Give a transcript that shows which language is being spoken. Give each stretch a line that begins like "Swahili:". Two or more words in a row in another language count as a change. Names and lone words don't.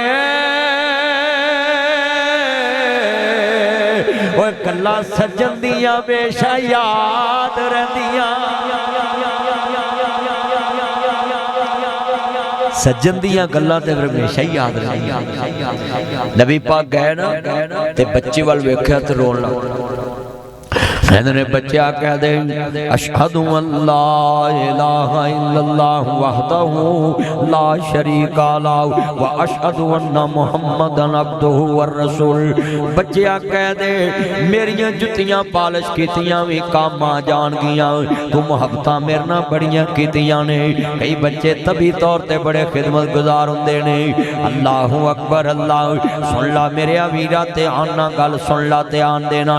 Punjabi: گلاں سجن دیاں بیشا یاد رہندیاں، سجن دیاں گلاں تے ہمیشہ ہی یاد رہندیاں. نبی پاک گئے نا تے بچے ول ویکھیا تے رون لگ. کہتے بچہ کہہ دے
Arabic: أشهد أن لا إله إلا الله وحده لا شريك له وأشهد أن محمدا عبده ورسول.
Punjabi: بچہ کہہ دے میریاں جتیاں پالش کیتیاں بھی کم آ جانگیاں، تو محبتاں میرے نال بڑیاں کیتیاں نے. کئی بچے تبھی طور تے بڑے خدمت گزار ہوندے نے.
Arabic: الله أكبر
Punjabi: اللہ سن لا میرے ویرا تے آنا گل سن لا دھیان دے نال.